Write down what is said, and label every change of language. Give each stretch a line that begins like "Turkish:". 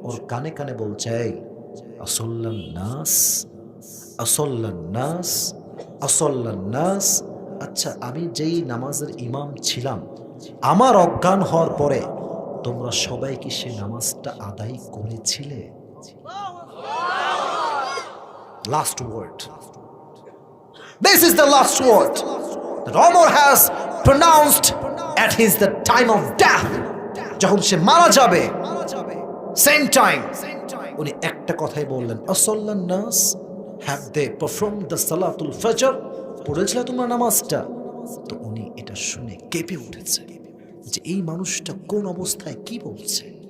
Bangla: ওর কানে কানে বলছে, এই
Arabic: আসল্লান নাস, আসল্লান নাস, আসল্লান নাস।
Bangla: আচ্ছা, আমি যেই নামাজের ইমাম ছিলাম, আমার অজ্ঞান হওয়ার পরে তোমরা সবাই কি সে নামাজটা আদায় করেছিলে?
English: Last word, this is the last word that Umar has pronounced at the time of death.
Bangla: যখন সে মারা যাবে,
English: same time
Bangla: উনি একটা কথাই বললেন,
Arabic: আসল্লান নাস,
English: have they performed the salatul fajr?
Bangla: পড়েছিল তোমরা নামাজটা? তো উনি এটা শুনে কেঁপে উঠেছে যে এই মানুষটা কোন অবস্থায় কি বলছে।